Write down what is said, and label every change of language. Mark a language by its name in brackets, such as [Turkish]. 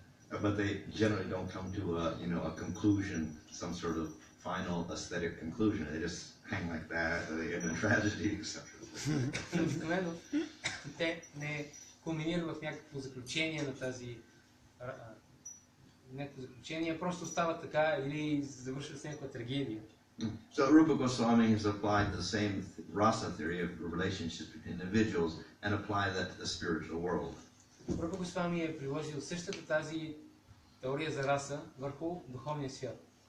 [English] But they generally don't come to a conclusion, some sort of final aesthetic conclusion. They just hang like that, they end in tragedy, etc. [Bulgarian] Обикновено те не кулминират в някакво заключение на тази някакво заключение, просто става така или завършва с някаква трагедия. [English] So Rupa Goswami has applied the same rasa theory of relationships between individuals and applied that to the spiritual world. [Bulgarian] Рупа Госвами е приложил същата тази теория за раса върху духовния свят.